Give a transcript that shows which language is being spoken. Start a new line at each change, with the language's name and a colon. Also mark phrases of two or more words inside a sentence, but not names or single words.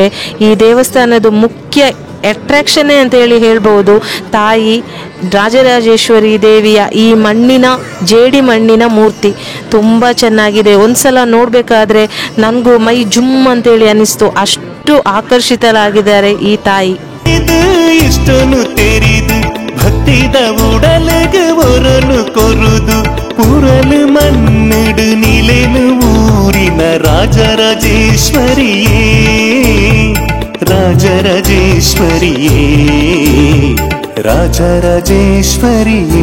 Kannada: ಈ ದೇವಸ್ಥಾನದ ಮುಖ್ಯ ಅಟ್ರಾಕ್ಷನ್ ಅಂತ ಹೇಳಿ ಹೇಳ್ಬೋದು ತಾಯಿ ರಾಜರಾಜೇಶ್ವರಿ ದೇವಿಯ ಈ ಜೇಡಿ ಮಣ್ಣಿನ ಮೂರ್ತಿ ತುಂಬ ಚೆನ್ನಾಗಿದೆ. ಒಂದ್ಸಲ ನೋಡಬೇಕಾದ್ರೆ ನನಗೂ ಮೈ ಜುಮ್ ಅಂತೇಳಿ ಅನಿಸ್ತು, ಅಷ್ಟು ಆಕರ್ಷಿತರಾಗಿದ್ದಾರೆ ಈ ತಾಯಿ.
Tulu: ಇಷ್ಟನು ತೆರಿದು ಭಕ್ತಿದ ಉಡಲಗ ಒರನು ಕೊರುದು ಪುರಲು ಮನ್ನಡು ನಿಲೆನು ಊರಿನ ರಾಜರಾಜೇಶ್ವರಿಯೇ ರಾಜರಾಜೇಶ್ವರಿಯೇ ರಾಜರಾಜೇಶ್ವರಿಯೇ